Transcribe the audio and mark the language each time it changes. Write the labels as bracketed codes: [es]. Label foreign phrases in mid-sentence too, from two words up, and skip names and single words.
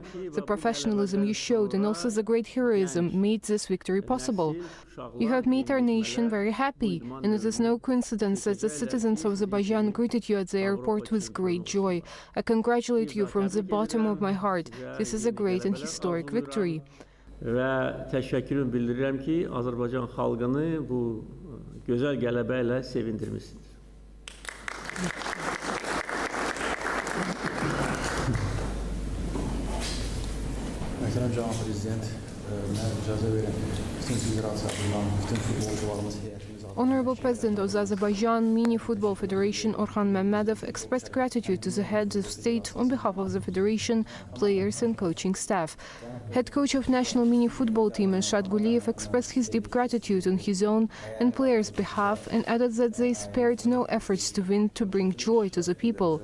[en] The professionalism you showed and also the great heroism made this victory possible. You have made our nation very happy, and it is no coincidence that the citizens of Azerbaijan greeted you at the airport with great joy. I congratulate you from the bottom of my heart. This is a great and historic victory. [az] Və təşəkkürümü bildirirəm ki, Azərbaycan xalqını bu gözəl qələbə ilə sevindirmişsiniz. Məsələn, Cənab Prezident, mənə icazə verin, bütün federasiyalarından, bütün futbolcularımız heyətimiz [en] Honorable President of the Azerbaijan Mini Football Federation, Rövşən Məmmədov, expressed gratitude to the head of state on behalf of the federation, players and coaching staff. Head coach of national mini football team, Elshad Guliyev, expressed his deep gratitude on his own and players' behalf and added that they spared no efforts to win to bring joy to the people.